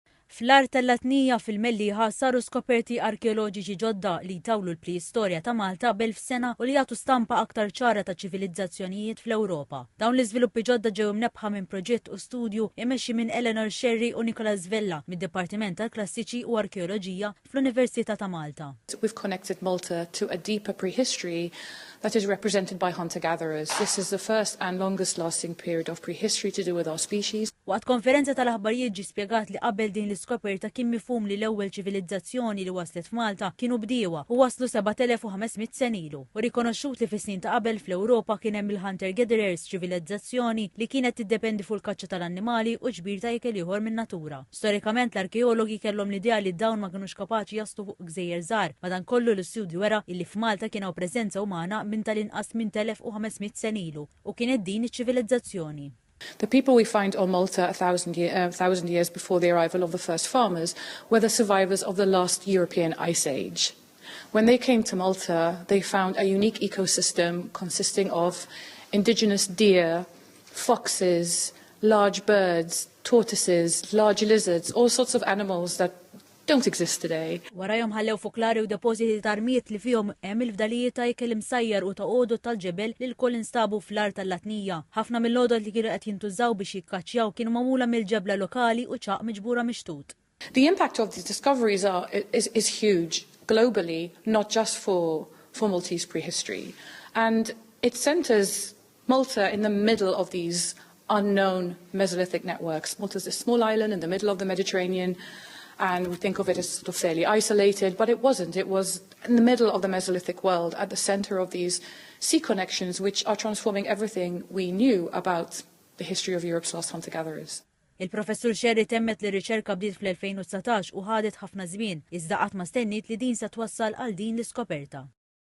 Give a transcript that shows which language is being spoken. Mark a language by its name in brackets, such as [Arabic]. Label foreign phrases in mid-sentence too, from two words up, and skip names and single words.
[Maltese] Fl-art tal-Latnija fil-Melliħa saru skoperti arkeoloġiċi ġodda li jtawlu l-preistorja ta' Malta b'1000 sena u li jagħtu stampa aktar ċara ta' ċivilizzazzjonijiet fl-Ewropa. Dawn l-iżviluppi ġodda ġew mnebħa minn proġett u studju imexxi minn Eleanor Sherry u Nicolas Vella mid-Dipartiment tal-Klassiċi u Arkeoloġija fl-Università ta' Malta. [English] We've connected Malta to a deeper prehistory that is represented by hunter-gatherers. This is the first and longest-lasting period of prehistory to do with our species. [Maltese] Waqt konferenza tal-aħbarijiet ġie spjegat li qabel din l-iskoperta kien mifhum li l-ewwel ċivilizzazzjoni li waslet f'Malta kienu bdiewa u waslu 7500 sen ilu. U rikonoxxut li fis-snin ta' qabel fl-Ewropa kien hemm il- [English] hunter-gatherers [Maltese] ċivilizzazzjoni li kienet tiddependi fuq il-kaċċa tal-annimali u ġbir ta' ikel ieħor min-natura. Storikament l-arkeologi kellhom l-idea li dawn ma kinux kapaċi jaslu fuq gżejjer żgħar, madankollu l-istudju wera illi f'Malta kien hawn preżenza umana minn tal-inqas minn 1500 sen ilu u kienet din iċ-ċivilizzazzjoni. [English] The people we find on Malta a thousand years before the arrival of the first farmers were the survivors of the last European Ice Age. When they came to Malta, they found a unique ecosystem consisting of indigenous deer, foxes, large birds, tortoises, large lizards, all sorts of animals that don't exist today. [Maltese] Warajhom ħallew foklari u depożiti ta' armijiet li fihom hemm il-fdalijiet ta' ikel imsajjar u ta' għodod tal-ġebel li l-koll instabu fl-art tal-Latnija. Ħafna mill-għodod li kienu qed jintużaw biex jikkaċċjaw kienu magħmula mill-ġebla lokali u ċaq miġbura mixtut. [English] The impact of these discoveries is huge globally, not just for Maltese prehistory. And it centers Malta in the middle of these unknown Mesolithic networks. Malta's a small island in the middle of the Mediterranean, and we think of it as sort of fairly isolated, but it wasn't. It was in the middle of the Mesolithic world, at the center of these sea connections, which are transforming everything we knew about the history of Europe's lost hunter-gatherers. [Maltese] Il-professur Sherry temmet li riċerka bdiet fl-2019 u ħadet ħafna żmien, iżda qatt ma stennit li din se twassal għal din l-iskoperta.